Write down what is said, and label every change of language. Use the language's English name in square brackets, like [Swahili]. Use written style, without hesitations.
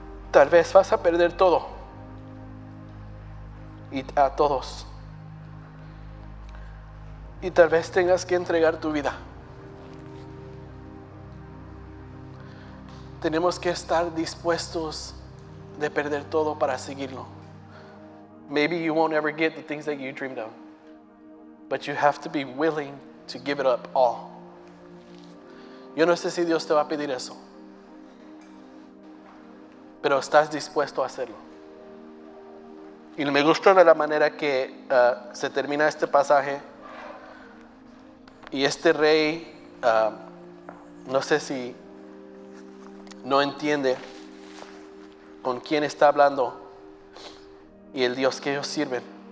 [Spanish] Tal vez vas a perder todo y a todos. Y tal vez tengas que entregar tu vida. Tenemos que estar dispuestos de perder todo para seguirlo. [English] Maybe you won't ever get the things that you dreamed of, but you have to be willing to give it up all. [Spanish] Yo no sé si Dios te va a pedir eso, pero estás dispuesto a hacerlo. Y me gusta de la manera que se termina este pasaje. Y este rey, no sé si no entiende con quién está hablando y el Dios que ellos sirven.